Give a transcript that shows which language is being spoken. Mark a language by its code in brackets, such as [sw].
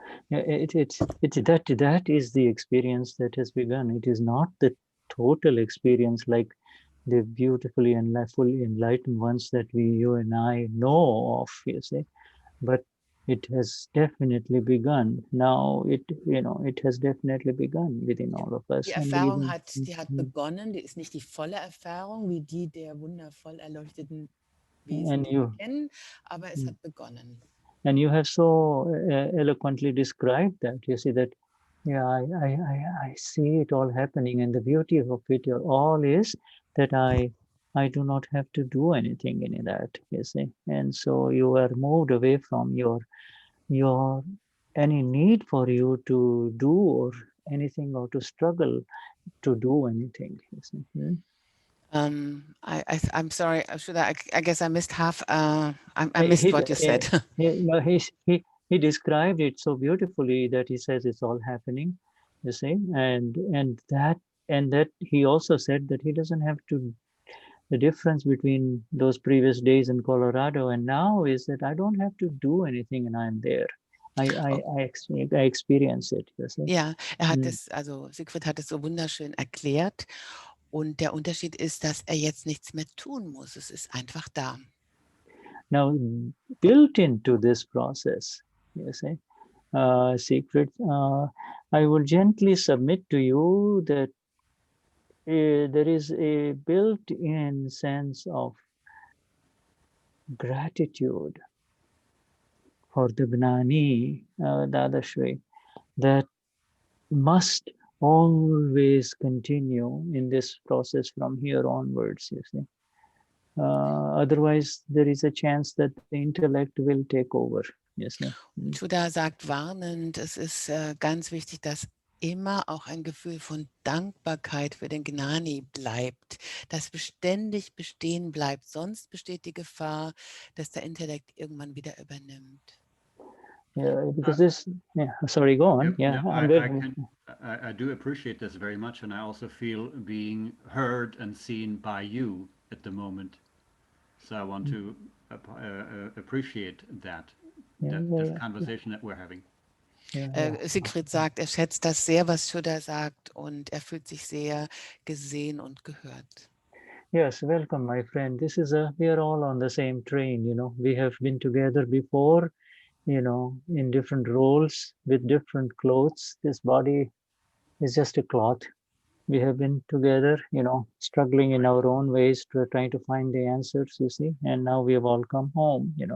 [en] Yeah, that is the experience that has begun. It is not the total experience like the beautifully and fully enlightened ones that you and I know of, you see, but it has definitely begun. Now it has definitely begun within all of us. [de] Die Erfahrung die hat begonnen, die ist nicht die volle Erfahrung, wie die der wundervoll erleuchteten Wesen, die wir kennen, aber es hat begonnen. [en] And you have so eloquently described that. You see that, yeah, I see it all happening, and the beauty of it all is that I do not have to do anything in that. You see, and so you are moved away from your any need for you to do or anything or to struggle to do anything. You see. I'm sorry, Shuddha, I guess I missed half. I missed what you said. He described it so beautifully that he says it's all happening, you see, and that he also said that he doesn't have to. The difference between those previous days in Colorado and now is that I don't have to do anything and I'm there. I experience it. You see? [de] Ja, hat es, also Siegfried hat es so wunderschön erklärt. Und der Unterschied ist, dass er jetzt nichts mehr tun muss. Es ist einfach da. [en] Now, built into this process, you see, Siegfried, I will gently submit to you that there is a built-in sense of gratitude for the Gnani Dadashri that must always continue in this process from here onwards, you see. Otherwise, there is a chance that the intellect will take over. Yes, [de] Shuddha sagt warnend, es ist ganz wichtig, dass immer auch ein Gefühl von Dankbarkeit für den Gnani bleibt, das beständig bestehen bleibt. Sonst besteht die Gefahr, dass der Intellekt irgendwann wieder übernimmt. [en] Yeah, because this. Yeah, sorry. Go on. Yeah, I do appreciate this very much, and I also feel being heard and seen by you at the moment. So I want to appreciate that this conversation that we're having. [de] Siegfried sagt, er schätzt das sehr, was Shuddha sagt, und er fühlt sich sehr gesehen und gehört. [en] Yes, welcome, my friend. We are all on the same train, We have been together before, in different roles with different clothes. This body is just a cloth. We have been together, struggling in our own ways, trying to find the answers, you see, and now we have all come home.